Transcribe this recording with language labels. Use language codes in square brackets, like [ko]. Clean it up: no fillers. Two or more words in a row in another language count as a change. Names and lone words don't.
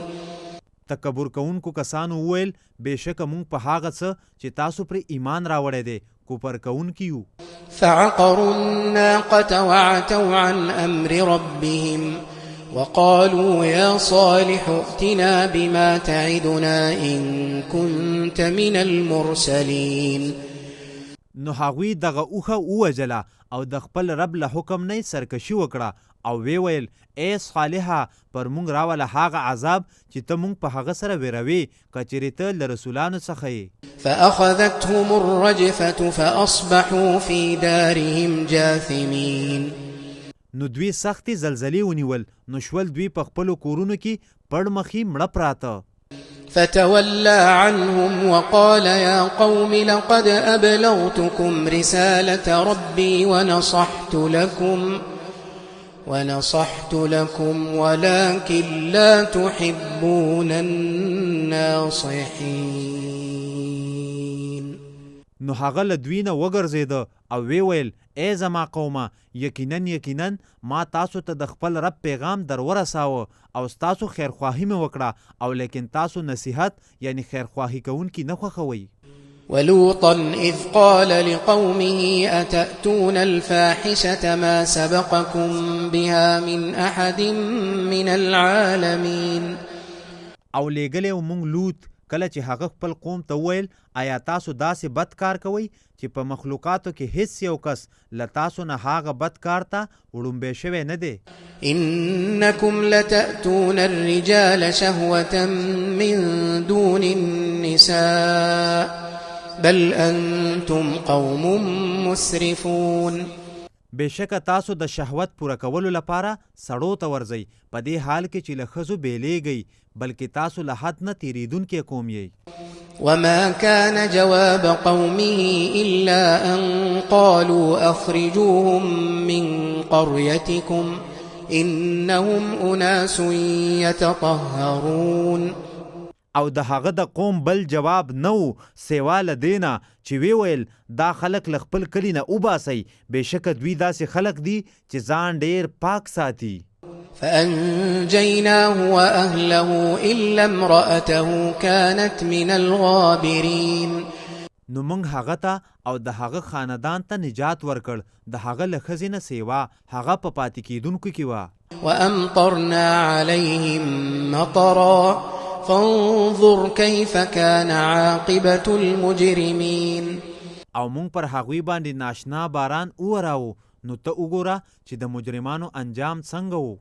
[ps] تکبر کوونکو کسانو وویل بېشکه موږ په هغه څه چې تاسو پرې ایمان راوړی دی کوپر کوونکي یو. [ar] فعقروا الناقة وعتوا عن أمر ربهم وقالوا يا صالح ائتنا بما تعدنا إن كنت من المرسلين. [ps] نو هغوی دغه اوښه ووژله او د خپل رب له حکم نه سرکشي وکړه او وی ویل ای صالحه پر موږ راوله هغه عذاب چې ته موږ په هغه سره ویروې که چېرې ته له رسولانو څخه یې. [ar] فأخذتهم الرجفة فأصبحوا في دارهم جاثمين. [ps] نو دوی سختې زلزلې ونیول نو شول دوی په خپلو کورونو کې پړمخي مړه پراته. [ar] فتولى عنهم وقال يا قوم لقد أبلغتكم رسالة ربي ونصحت لكم ولكن لا تحبون الناصحين. [ps] نو هغه له دوی نه وګرځېده او وی ویل ای زما قومه یقینا ما تاسو ته د خپل رب پیغام در ورساوه او ستاسو خیرخواهي مې وکړه او لیکن تاسو نصیحت یعنی خیرخواهي کوونکي نه خوښوئ. [ar] ولوطا إذ قال لقومه أتأتون الفاحشة ما سبقكم بها من أحد من العالمين. [ps] او لیږلی و مونږ لوط کله چې هغه خپل قوم ته وویل آیا تاسو داسې بد کار کوئ چې په مخلوقاتو کې هیڅ یو کس له تاسو نه هغه بد کار ته وړومبی شوی نه دی. [ar] إنكم لتأتون الرجال شهوة من دون النساء بل أنتم قوم مسرفون. [ps] بېشکه تاسو د شهوت پوره کولو لپاره سړو ته ورځئ په دې حال کې چې له ښځو بیلیږئ بلکې تاسو له حد نه تیریدونکي قوم یئ. [ar] وما كان جواب قومه إلا أن قالوا أخرجوهم من قريتكم إنهم أناس يتطهرون. [ps] او د هغه د قوم بل جواب نو سیوا له دینه چې وی ویل دا خلک له خپل کلي نه وباسئ بېشکه دوی داسې خلک دي چې ځان ډېر پاک ساتي. [ar] فأنجيناه وأهله إلا امرأته كانت من الغابرين. [ps] نو موږ هغه ته او د هغه خاندان ته نجات ورکړ د هغه له ښځې نه سیوا هغه په پاتې کېدونکو کې وه. [ar] وأمطرنا عليهم مطرا فانظر كيف كان عاقبة المجرمين. [ps] او موږ پر هغوی باندې ناشنا باران ووراوو نو ته وګوره چې د مجرمانو انجام څنګه و.